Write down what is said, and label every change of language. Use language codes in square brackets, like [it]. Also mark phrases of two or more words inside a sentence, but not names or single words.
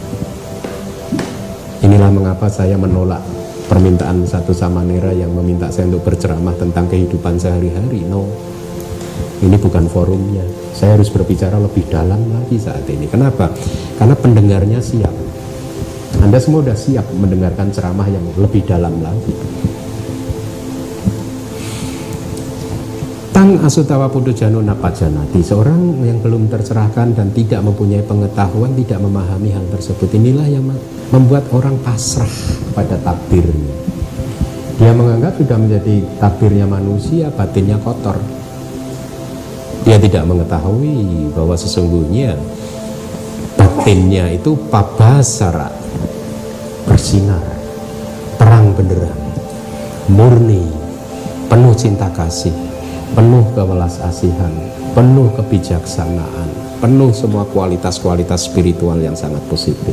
[id] Inilah mengapa saya menolak permintaan satu samanera yang meminta saya untuk berceramah tentang kehidupan sehari-hari. No, ini bukan forumnya. Saya harus berbicara lebih dalam lagi saat ini. Kenapa? Karena pendengarnya siap. Anda semua sudah siap mendengarkan ceramah yang lebih dalam lagi. [pi] Tang asutawa putujano napajanati. [id] Seorang yang belum tercerahkan dan tidak mempunyai pengetahuan, tidak memahami hal tersebut. Inilah yang membuat orang pasrah pada takdirnya. Dia menganggap sudah menjadi takdirnya manusia, batinnya kotor. Dia tidak mengetahui bahwa sesungguhnya batinnya itu pabasara, bersinar, terang benderang, murni, penuh cinta kasih, penuh kewelas asihan, penuh kebijaksanaan, penuh semua kualitas-kualitas spiritual yang sangat positif.